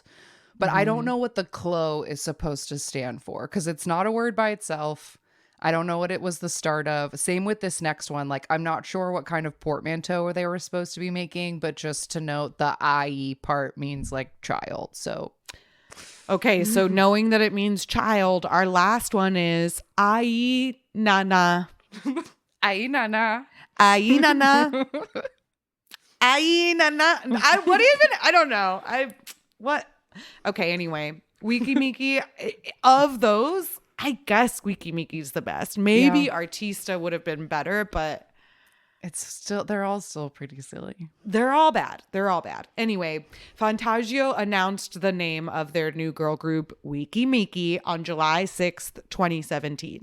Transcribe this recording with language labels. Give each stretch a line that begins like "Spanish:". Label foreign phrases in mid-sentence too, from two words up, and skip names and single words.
English: But I don't know what the clo is supposed to stand for because it's not a word by itself. I don't know what it was the start of. Same with this next one. Like, I'm not sure what kind of portmanteau they were supposed to be making, but just to note, the IE part means like child. So, okay. So knowing that it means child, our last one is Ai Nana. Ai Nana. Ai Nana. Ai Nana. I don't know. What? Okay. Anyway, Weki Meki, of those, I guess Weki Meki's the best. Maybe Artista would have been better, but they're all still pretty silly. They're all bad. Anyway, Fantagio announced the name of their new girl group, Weki Meki, on July 6th, 2017.